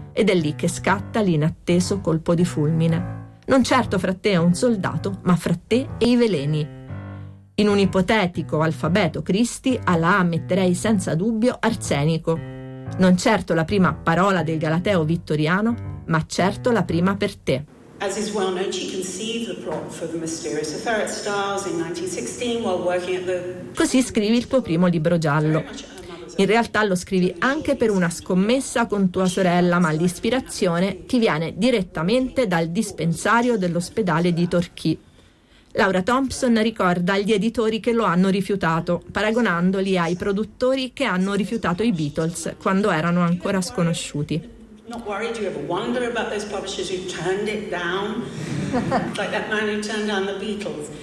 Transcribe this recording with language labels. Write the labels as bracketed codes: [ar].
[it] Ed è lì che scatta l'inatteso colpo di fulmine. Non certo fra te e un soldato, ma fra te e i veleni. In un ipotetico alfabeto Christie, alla A metterei senza dubbio arsenico. Non certo la prima parola del Galateo vittoriano, ma certo la prima per te. [en] As is well known, she conceived the plot for the mysterious affair at Stars in 1916 while working at the... [it] Così scrivi il tuo primo libro giallo. In realtà lo scrivi anche per una scommessa con tua sorella, ma l'ispirazione ti viene direttamente dal dispensario dell'ospedale di Torquay. Laura Thompson ricorda gli editori che lo hanno rifiutato, paragonandoli ai produttori che hanno rifiutato i Beatles quando erano ancora sconosciuti. [en] Not worried, you ever wonder about those publishers who turned it down? Like that man who turned down the Beatles.